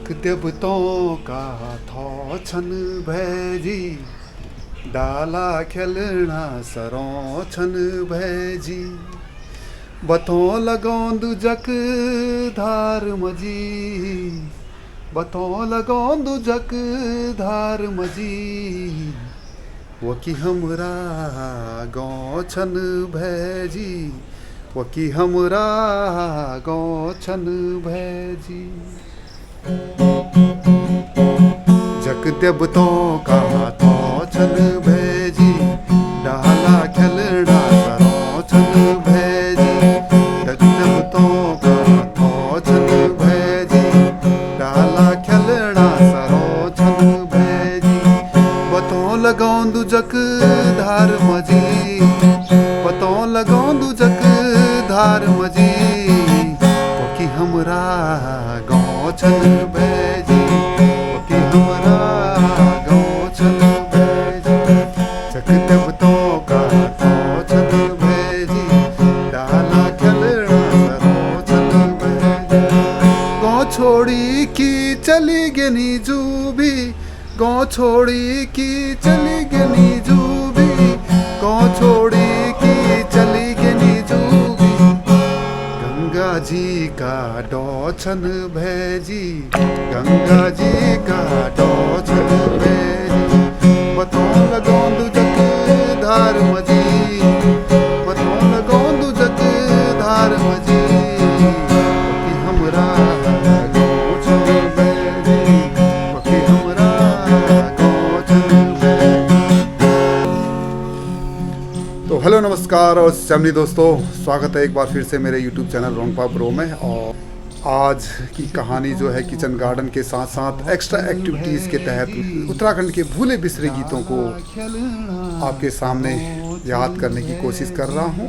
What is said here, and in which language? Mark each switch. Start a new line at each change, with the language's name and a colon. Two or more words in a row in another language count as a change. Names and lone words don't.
Garhwali: देवतों का थो छन भैजी, डाला खेलना सरों छन भैजी, बतों लगोंदु जक धार मजी, बतों लगोंदु जक धार मजी, वो की हमरा गौ छन भैजी, वो की हमरा गौ छन भैजी। जक देवतों का थो छन भैजी, डाला खेलना सरों छन भैजी, जक देवतों का थो छन भैजी, डाला खेलना सरों छन भैजी, बतों लगोंदु जक धार मजी, बतों लगोंदु जक धार मजी, वो की हमरा गौ छन भैजी, वो की हमरा गौ छन भैजी, जक देवतों का थो छन भैजी, डाला खेलना सरों छन भैजी, गौ छोड़ी की चली गनी जूबी, गौ छोड़ी की चली गनी जूबी, गौ छोड़ी की चली गनी जूबी, गंगा जी का डो छन भैजी, गंगा जी का डो छन भैजी, बतों लगोंदु जक धार मजी, बतों लगोंदु जक धार मजी, कि हमरा गौ छन भैजी, कि हमरा गौ छन भैजी।
Hindi: तो हेलो नमस्कार और फैमिली दोस्तों, स्वागत है एक बार फिर से मेरे यूट्यूब चैनल रोंगपा ब्रो में। और आज की कहानी जो है
English: kitchen garden
Hindi: के साथ साथ
English: extra activities
Hindi: के तहत उत्तराखंड के भूले बिसरे गीतों को आपके सामने याद करने की कोशिश कर रहा हूँ।